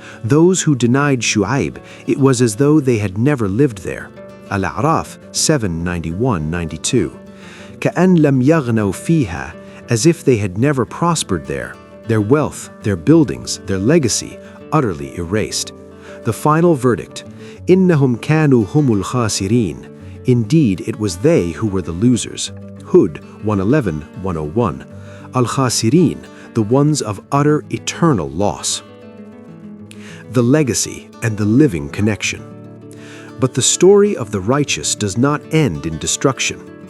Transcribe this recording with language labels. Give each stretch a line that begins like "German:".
English: Those who denied Shu'ayb, it was as though they had never lived there. Al-A'raf 7:91-92.
Arabic: كَأَنْ لَمْ يَغْنَوْا فِيهَا,
English: as if they had never prospered there. Their wealth, their buildings, their legacy, utterly erased. The final verdict,
Arabic: إِنَّهُمْ كَانُوا هُمُ الْخَاسِرِينَ.
English: Indeed, it was they who were the losers. Hud 1:11-101. Al-Khasirin, the ones of utter, eternal loss. The legacy and the living connection. But the story of the righteous does not end in destruction.